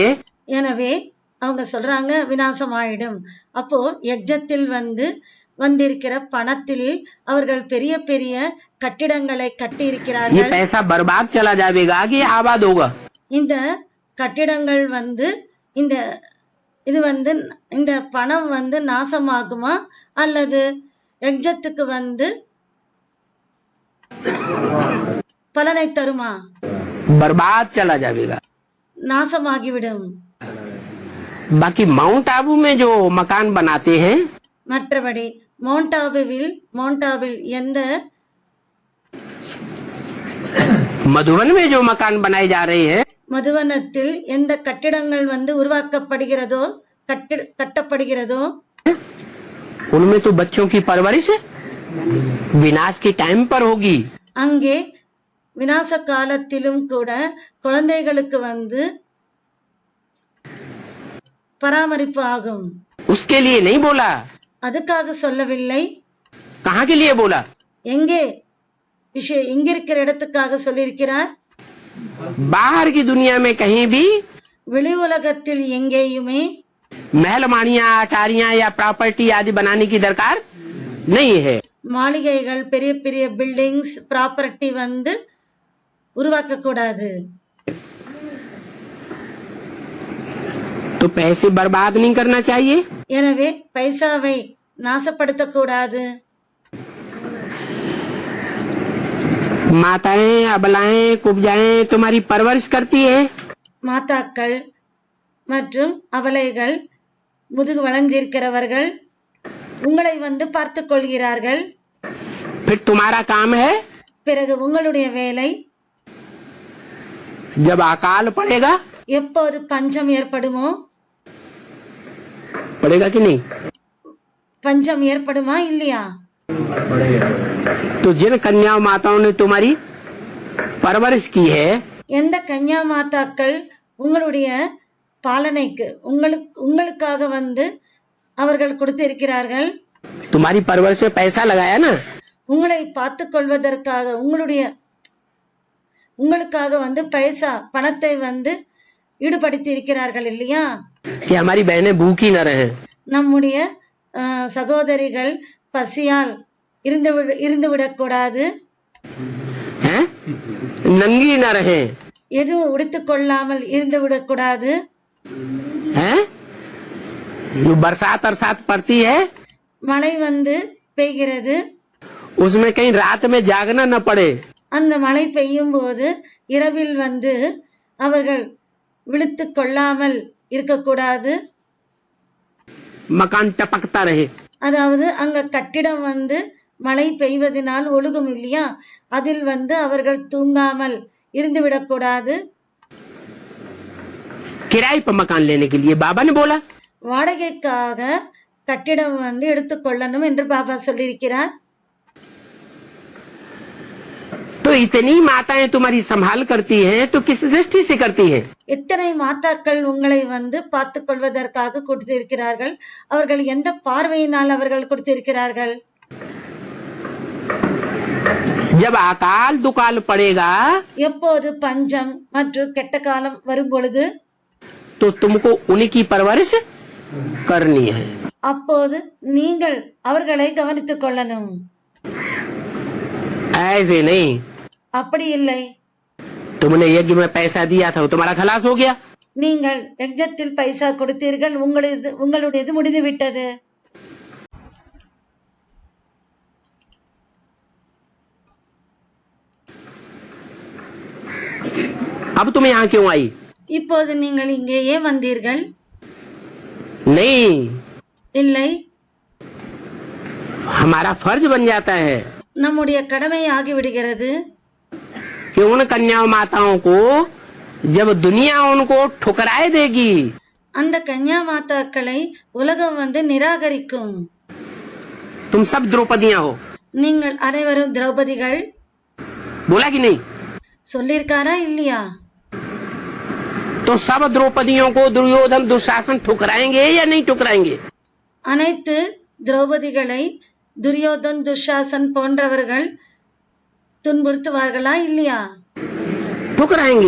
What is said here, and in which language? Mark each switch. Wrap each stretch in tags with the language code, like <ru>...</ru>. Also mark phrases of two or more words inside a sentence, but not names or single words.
<ta>எனவே அவங்க சொல்றாங்க விநாசமாயிடும். அப்போ யஜ்ஜத்தில் வந்திருக்கிற பணத்தில் அவர்கள் பெரிய பெரிய கட்டிடங்களை கட்டி</ta> <hi>ये</hi> <ta>இருக்கிறார்கள்.</ta> <hi>पैसा बर्बाद चला जाएगा कि आबाद होगा?</hi> <ta>இந்த கட்டிடங்கள் இந்த இது இந்த பணம் நாசமாகுமா அல்லது யஜ்ஜத்துக்கு பலனை தருமா?</ta> <hi>बर्बाद चला जाएगा.</hi> <ta>நாசமாகிவிடும்.</ta> <hi>बाकी माउंट आबू में जो मकान बनाते हैं,</hi> <ta>மற்றபடி மவுண்டாவில் எந்த</ta> <hi>मधुबन में जो मकान बनाए जा रहे हैं,</hi> <ta>மதுவனத்தில் எந்த கட்டிடங்கள் உருவாக்கப்படுகிறதோ கட்டப்படுகிறதோ</ta> <hi>उनमें तो बच्चों की परवरिश विनाश के टाइम पर होगी.</hi> <ta>அங்கே விநாச காலத்திலும் கூட குழந்தைகளுக்கு பராமரிப்பு ஆகும்.</ta> <hi>उसके लिए नहीं बोला.</hi> <ta>அதுக்காக சொல்லவில்லை.</ta> <hi>कहाँ के लिए बोला?</hi> <ta>எங்கே எங்கிருக்கிற இடத்துக்காக சொல்லியிருக்கிறார்.</ta> <hi>बाहर की दुनिया में कहीं भी</hi> <ta>வெளி உலகத்தில் எங்கேயுமே</ta> <hi>महलमानियां अटारियां या प्रॉपर्टी आदि बनाने की दरकार नहीं है.</hi> <ta>மாளிகைகள் பெரிய பெரிய</ta> <en>buildings property</en> <ta>உருவாக்க கூடாது.</ta> <hi>तो पैसे बर्बाद नहीं करना चाहिए.</hi> <ta>எனவே பைசாவை நாசப்படுத்த கூடாது.</ta> <hi>माताएं अबलाएं कुब्जाएं तुम्हारी परवरिश करती है.</hi> <ta>மாதாக்கள் மற்றும் அபலைகள் முதுகு வளர்ந்திருக்கிறவர்கள் உங்களை பார்த்துக் கொள்கிறார்கள்.</ta> <hi>फिर तुम्हारा काम है</hi> <ta>பிறகு உங்களுடைய வேலை</ta> <hi>जब अकाल पड़ेगा,</hi> <ta>எப்போது பஞ்சம் ஏற்படுமோ,</ta> <hi>पड़ेगा कि नहीं?</hi> <ta>பஞ்சம் ஏற்படுமா இல்லையா?</ta> <hi>तो जिन कन्या माताओं ने तुम्हारी परवरिश की है,</hi> <ta>எந்த கன்யா மாதாக்கள் உங்களுடைய பாலனைக்கு உங்களுக்காக அவர்கள் கொடுத்து இருக்கிறார்கள்,</ta> <hi>तुम्हारी परवरिश में पैसा लगाया ना,</hi> <ta>உங்களை பார்த்துக் கொள்வதற்காக உங்களுக்காக பைசா பணத்தை ஈடுபடுத்தி இருக்கிறார்கள் இல்லையா?</ta> <hi>कि हमारी बहनें भूखी न रहे,</hi> <ta>நம்முடைய சகோதரிகள் பசியால் இருந்துவிடக் கூடாது,</ta> <hi>हैं? नंगी न रहे,</hi> <ta>எதுவும் உடுத்துக் கொள்ளாமல் இருந்துவிடக் கூடாது,</ta> <hi>हैं? जो बरसात अरसात पड़ती है</hi> <ta>மழை பெய்கிறது,</ta> <hi>उसमें कहीं रात में जागना न पड़े.</hi> <ta>அந்த மழை பெய்யும் போது இரவில் அவர்கள் விழித்துக் கொள்ளாமல் இருக்கக்கூடாது.</ta> <hi>मकान टपकता रहे,</hi> <ta>அதாவது அங்க கட்டிடம் மழை பெய்வதனால் ஒழுகும் இல்லையா, அதில் அவர்கள் தூங்காமல் இருந்துவிடக் கூடாது.</ta> <hi>किराए पर मकान लेने के लिए बाबा ने बोला.</hi> <ta>வாடகைக்காக கட்டிடம் எடுத்துக்கொள்ளணும் என்று பாபா சொல்லியிருக்கிறார்.</ta> <hi>तो इतनी माताएं तुम्हारी संभाल करती हैं, तो किस दृष्टि से करती हैं?</hi> <ta>எத்தனை மாதாக்கள் உங்களை பார்த்துக் கொள்வதற்காக கொடுத்திருக்கிறார்கள், அவர்கள் எந்த பார்வையினால் அவர்கள் கொடுத்திருக்கிறார்கள்?</ta> <hi>जब अकाल दुकाल पड़ेगा,</hi> <ta>எப்போது பஞ்சம் மற்றும் கெட்ட காலம் வரும் பொழுது</ta> <hi>तो तुमको उनकी परवरिश करनी है.</hi> <ta>அப்போது நீங்கள் அவர்களை கவனித்துக் கொள்ளணும்.</ta> <hi>ऐसे नहीं</hi> <ta>அப்படி இல்லை.</ta> <hi>तुमने यज्ञ में पैसा दिया था, वो तुम्हारा खलास हो गया.</hi> <ta>நீங்கள் யஜ்ஞத்தில் பைசா கொடுத்தீர்கள், உங்களுடையது முடிந்து விட்டது.</ta> <hi>अब तुम यहाँ क्यों आई?</hi> <ta>இப்போது நீங்கள் இங்கே ஏன் வந்தீர்கள்?</ta> <hi>नहीं,</hi> <ta>இல்லை,</ta> <hi>हमारा फर्ज बन जाता है</hi> <ta>நம்முடைய கடமை ஆகிவிடுகிறது.</ta> <hi>कि उन कन्या माताओं को जब दुनिया उनको ठुकराए देगी,</hi> <ta>அந்த கன்யா மாதாக்களை உலகம் நிராகரிக்கும்.</ta> <hi>तुम सब द्रौपदियां हो.</hi> <ta>நீங்கள் அனைவரும் திரௌபதிகள்.</ta> <hi>बोला कि नहीं?</hi> <ta>சொல்லிருக்காரா இல்லையா?</ta> <hi>तो सब द्रौपदियों को दुर्योधन दुशासन ठुकराएंगे या नहीं ठुकराएंगे?</hi> <ta>அனைத்து திரௌபதிகளை துரியோதன் துஷாசன் போன்றவர்கள் துன்புறுத்துவார்களா இல்லையா?</ta> <hi>ठुकराएंगे।</hi>